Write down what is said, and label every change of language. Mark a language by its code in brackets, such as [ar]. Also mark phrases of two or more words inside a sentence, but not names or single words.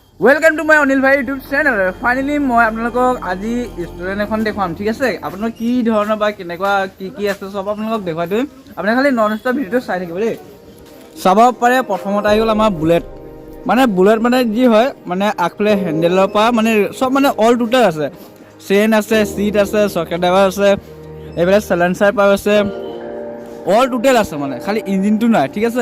[en] welcome to my Anil bhai YouTube channel. [hi] फाइनली मैं आपलोगों [as] আজি ৰেষ্টুৰেণ্ট এখন দেখুৱাম, ঠিক আছে। আপোনালোক কি ধৰণৰ বা কেনেকুৱা কি আছে সব আপোনালোকক দেখুৱাই দিম। আপুনি খালি [en] non stop [as] ভিডিঅ'টো চাই থাকিব দেই। চাব পাৰে প্ৰথমতে আহি গ'ল আমাৰ বুলেট। বুলেট যি হয় আগফালে হেণ্ডেলৰ পৰা সব [en] all total [as] আছে। চেইন আছে, সিট আছে, চকেট ড্ৰাইভাৰ আছে, এইফালে সাইলেন্সাৰ পাৰ আছে, [en] all total [as] আছে খালি ইঞ্জিনটো নাই, ঠিক আছে।